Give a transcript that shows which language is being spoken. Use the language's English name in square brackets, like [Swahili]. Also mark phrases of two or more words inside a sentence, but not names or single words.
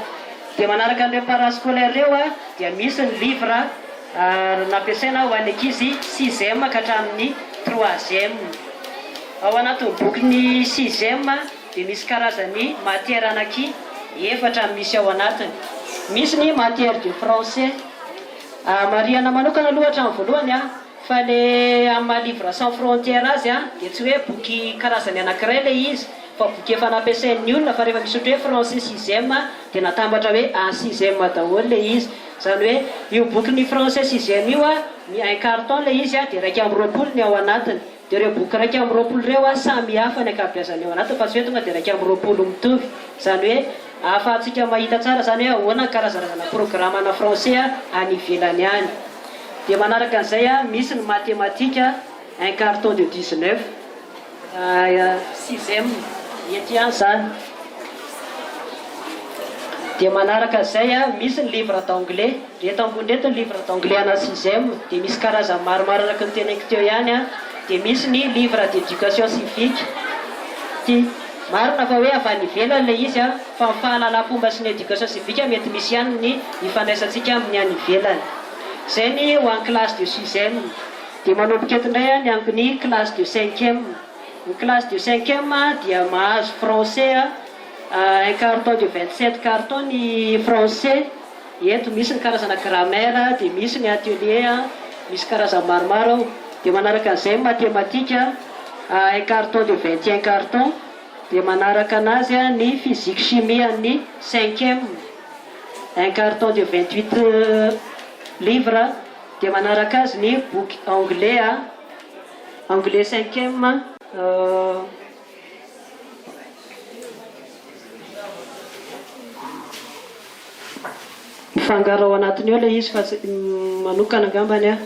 [Malagasy] Dia manaraka an'ireo parascolaire ireo dia misy ny livre nampiasaina ho any ankizy 6e ka hatramin'ny 3e. Ao anatin'ny boky ny 6e dia misy karazany matière anaky efatra misy ao anatiny. Misy ny [French] matière de français. [Malagasy] Mariana manokana aloha hatramin'ny voalohany fa le amin'ny [French] livre sans frontière [Malagasy] azy dia tsy hoe boky karazany anankiray ilay izy fa boky efa nampiasain'ny olona fa rehefa misy ohatra hoe français 6e dia natambatra hoe en 6e daholo ilay izy. Zany hoe io boky ny français 6e io [French] un carton [Malagasy] ilay izy dia 220 ny ao anatiny. Dia ireo boky 220 ireo samy hafa ny ankabeazany ao anatiny fa tsy hoe tonga dia 220 mitovy. Zany hoe ahafahantsika mahita tsara zany hoe ahoana karazana programme ana français any ivelany any. Dia manaraka an'izay misy ny [French] mathématique un carton de 19 6e [Malagasy] ety any zany. Dia manaraka an'izay misy ny [French] livre d'anglais. [Malagasy] Reto ambony reto ny [French] livre d'anglais [Malagasy] ana 6e dia misy karazany maromaro araka ny teneniko teo ihany dia misy ny [French] livre d'éducation civique. [Malagasy] Marina fa hoe avy any ivelany ilay izy fa ny fahalalam-pomba sy ny [French] éducation civique [Malagasy] mety misy ihany ny ifandraisantsika amin'ny any ivelany. Zay ny ho an'ny [French] classe de 6e. [Malagasy] Dia manomboka eto indray ny angon'ny [French] classe de 5e. [Malagasy] Ny [French] classe de 5e [Malagasy] dia mahazo [French] français un carton de 27 carton [Malagasy] ny français. Eto misy ny karazana grammaire dia misy ny atelier misy karazany maromaro. Dia manaraka an'izay [French] mathématique un carton de 21 carton. [Malagasy] dia manaraka anazy ny [French] physique chimie [Malagasy] ny 5e, [French] un carton de 28 livres. [Malagasy] Dia manaraka azy ny boky anglais, anglais 5e, mifangaro ao anatiny eo ilay izy fa manokana angambany a.